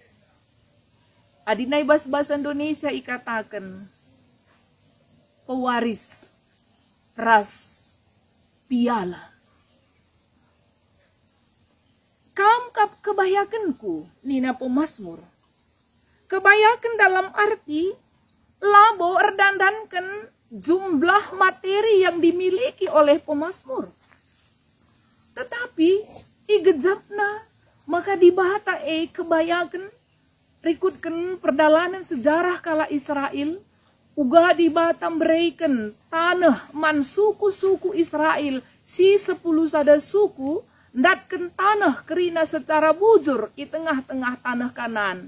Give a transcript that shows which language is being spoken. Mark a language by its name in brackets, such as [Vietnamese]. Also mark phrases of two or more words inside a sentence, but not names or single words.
[Batak Karo] Adina ibas bahasa Indonesia ikatakan pewaris ras piala. Kamkap kebayakanku nina pemazmur. [Indonesian] Kebayakan dalam arti [Batak Karo] labo erdandankan [Indonesian] jumlah materi yang dimiliki oleh pemazmur. [Batak Karo] Tetapi igejapna maka dibata kebayakan rikutkan perdalanan sejarah kala Israel uga dibata [Indonesian] berikan tanah [Batak Karo] man suku-suku Israel si 10 sada suku ndatkan tanah kerina secara bujur [Indonesian] di tengah-tengah tanah [Batak Karo] kanan.